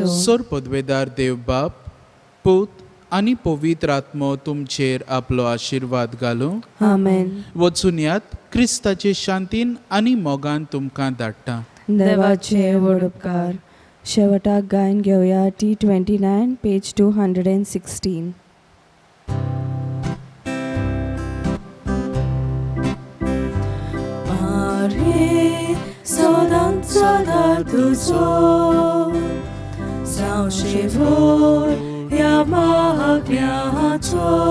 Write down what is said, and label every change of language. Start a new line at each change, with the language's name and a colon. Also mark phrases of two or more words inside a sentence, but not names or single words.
Konkani: सोर पदवेदार देव बाप पूत आनी पवित्र आत्मो तुमचेर आपलो आशिर्वाद घालूं. आमेन. वचून यात क्रिस्ताचे शांतीन आनी मोगान तुमकां धाडटा. देवाचे व्हड उपकार. शेवटाक गायन घेवया T29 पेज 216. Marie, sodanza dar tuzo, zaun shivor, ya magniato,